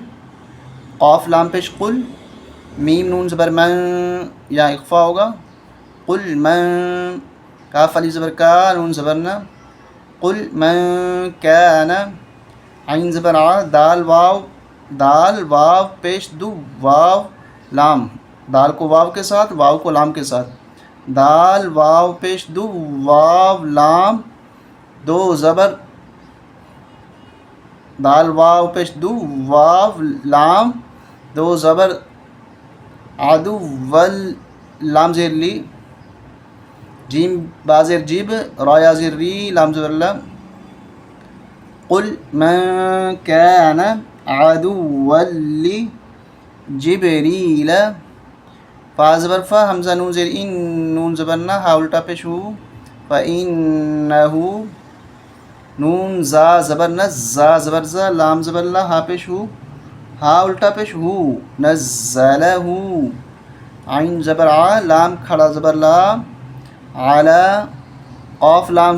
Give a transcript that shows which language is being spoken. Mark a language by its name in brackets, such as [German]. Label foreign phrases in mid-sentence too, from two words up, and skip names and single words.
[Urdu] قاف لام پیش قل میم نون زبر من یا اخفا ہوگا [Arabic] قل من [Urdu] کاف الف زبر کا نون زبر نا [Arabic] قل من کان [Urdu] عین زبر ع دال واو پیش دو واو لام دال کو واو کے ساتھ واو کو لام کے ساتھ دال واو پیش دو واو لام دو زبر دال واو پیش دو واو لام دو زبر عدو ول لام زیر لی جیم با زیر جیب را یا زیر ری لام زبر لام [Arabic] قل من کان عدوا [Urdu] لجبریل فا زبر فا حمزہ نون زیر ان نون زبر نا ہا الٹا پیش ہو فَإِنَّهُ نون زا زبر نز زا زبر زا لام زبر لا ہا پیش ہو ہا الٹا پیش ہو نزلہ عین زبر ع لام کھڑا زبر لا علی قاف لام